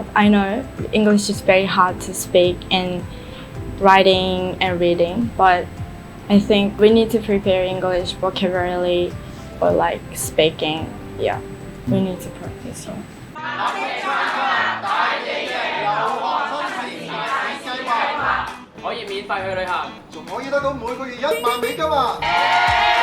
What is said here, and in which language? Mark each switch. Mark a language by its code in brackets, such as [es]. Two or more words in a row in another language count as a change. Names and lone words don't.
[en] I know English is very hard to speak and writing and reading, but I think we need to prepare English vocabulary or like speaking. Yeah, we need to practice. Yeah. [yue] 可以免費去旅行，仲可以得到每個月1萬美金啊！